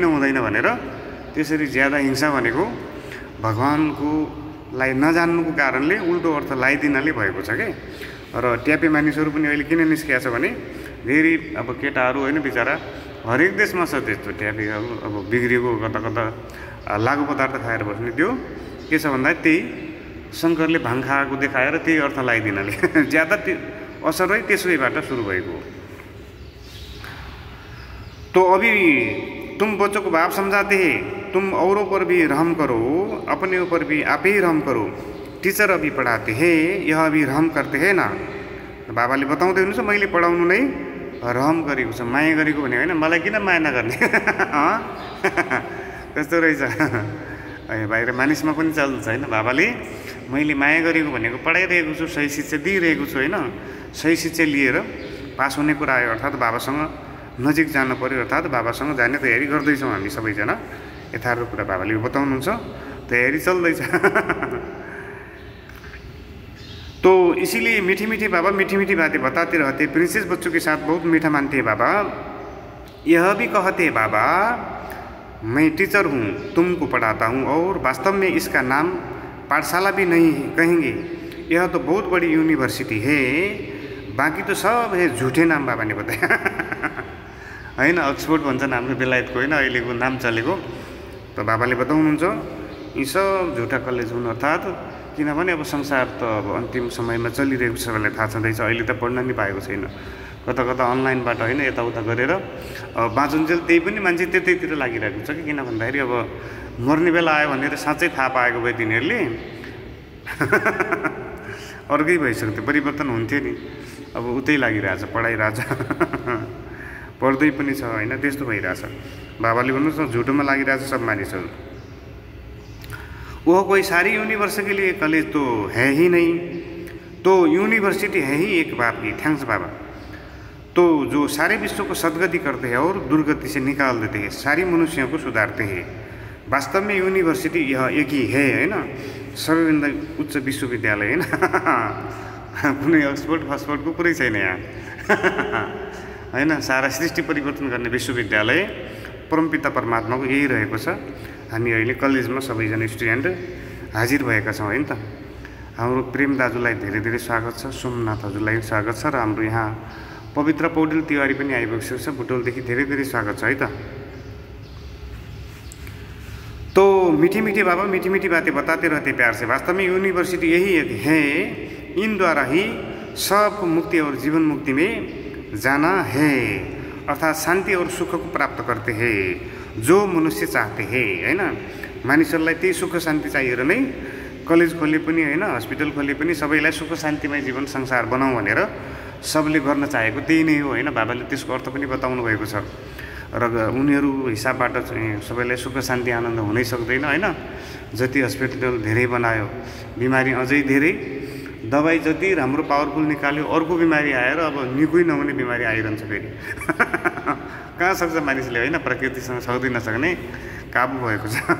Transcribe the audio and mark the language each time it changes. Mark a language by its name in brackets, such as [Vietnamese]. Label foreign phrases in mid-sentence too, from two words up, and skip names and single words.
[Nepali] हुँदैन भनेर त्यसरी ज्यादा हिंसा भनेको भगवान्को लाई नजान्नुको कारणले उल्टो अर्थ लगाइदिनाले भएको छ के र ट्यापे मानिसहरू पनि अहिले किन निस्किएको छ भने धेरै अब केटाहरू होइन बिचरा हरेक देशमा छ त्यस्तो ट्यापेहरू अब बिग्रिएको कता कता लागु पदार्थ खाएर बस्ने त्यो के छ भन्दा त्यही शङ्करले भाङ खाएको देखाएर त्यही अर्थ लगाइदिनाले ज्यादा असरै त्यसैबाट सुरु भएको हो [Hindi] तो अभी तुम बच्चों को बाप समझाते हैं तुम औरों पर भी रहम करो अपने ऊपर भी आप ही रहम करो टीचर अभी पढ़ाते हैं यह अभी रहम करते हैं ना [Nepali] बाबाले बताउँदै हुनुहुन्छ मैले पढाउनु नै रहम गरेको छ माया गरेको भने होइन मलाई किन माया नगर्ने त्यस्तो रहेछ बाहिर मानिसमा पनि चल्छ होइन बाबाले मैले माया गरेको भनेको पढाइरहेको छु सही शिक्षा दिइरहेको छु होइन सही शिक्षा लिएर पास हुने कुरा आयो अर्थात् बाबासँग नजिक जानु पर्यो अर्थात् बाबासँग जाने तयारी गर्दैछौँ हामी सबैजना यथार्थ कुरा बाबाले बताउनुहुन्छ तयारी चल्दैछ [Hindi] तो इसीलिए मीठी मीठी बाबा मीठी मीठी बातें बताते रहते प्रिंसेस बच्चों के साथ बहुत मीठा मानते हैं बाबा यह भी कहते हैं बाबा मैं टीचर हूँ तुमको पढ़ाता हूँ और वास्तव में इसका नाम पाठशाला भी नहीं कहेंगे यह तो बहुत बड़ी यूनिवर्सिटी है बाकी तो सब है झूठे नाम बाबा ने बताया [Nepali] होइन अक्सफोर्ड भन्छन् हाम्रो बेलायतको होइन अहिलेको नाम चलेको त बाबाले बताउनुहुन्छ यी सब झुटा कलेज हुन् अर्थात् किनभने अब संसार त अब अन्तिम समयमा चलिरहेको छ सबैलाई थाहा छँदैछ अहिले त पढ्न नि पाएको छैन कता कता अनलाइनबाट होइन यताउता गरेर अब बाँचुन्जेल त्यही पनि मान्छे त्यतैतिर लागिरहेको छ कि किन भन्दाखेरि अब मर्ने बेला आयो भनेर साँच्चै थाहा पाएको भए तिनीहरूले अर्कै भइसक्थ्यो परिवर्तन हुन्थ्यो नि अब उतै लागिरहेछ पढाइरहेछ पढ्दै पनि छ होइन त्यस्तो भइरहेछ बाबाले भन्नुहोस् न झुटोमा लागिरहेछ सब मानिसहरू [Hindi] वह कोई सारी यूनिवर्सिटी के लिए कॉलेज तो है ही नहीं तो यूनिवर्सिटी है ही एक बाप की थैंक्स बाबा तो जो सारे विश्व को सदगति करते हैं और दुर्गति से निकाल देते हैं सारी मनुष्यों को सुधारते हैं वास्तव में यूनिवर्सिटी यह एक ही [Nepali] है होइन सबैभन्दा उच्च विश्वविद्यालय होइन कुनै अक्सफोर्ड फक्सफोर्डको कुरै छैन यहाँ होइन सारा सृष्टि परिवर्तन गर्ने विश्वविद्यालय परमपिता परमात्माको यही रहेको छ हामी अहिले कलेजमा सबैजना स्टुडेन्ट हाजिर भएका छौँ है त हाम्रो प्रेम दाजुलाई धेरै धेरै स्वागत छ सोमनाथ हजुरलाई स्वागत छ र हाम्रो यहाँ पवित्र पौडेल तिवारी पनि आइपुगेको छ बुटोलदेखि धेरै धेरै स्वागत छ है त [Hindi] तो मीठी मीठी बाबा मीठी मीठी बातें बताते रहते प्यार से वास्तव में यूनिवर्सिटी यही है इन द्वारा ही सबको मुक्ति और जीवन मुक्ति में जाना है अर्थात् शान्ति और सुख को प्राप्त करते हैं जो मनुष्य चाहते हैं [Nepali] होइन मानिसहरूलाई त्यही सुख शान्ति चाहिएर नै कलेज खोले पनि होइन हस्पिटल खोले पनि सबैलाई सुख शान्तिमय जीवन संसार बनाऊ भनेर सबले गर्न चाहेको त्यही नै हो होइन बाबाले त्यसको अर्थ पनि बताउनु भएको छ र उनीहरू हिसाबबाट चाहिँ सबैलाई सुख शान्ति आनन्द हुनै सक्दैन होइन जति हस्पिटल धेरै बनायो बिमारी अझै धेरै दबाई जति राम्रो पावरफुल निकाल्यो अर्को बिमारी आएर अब निकै नहुने बिमारी आइरहन्छ फेरि कहाँ सक्छ मानिसले होइन प्रकृतिसँग सक्दै नसक्ने काबु भएको छ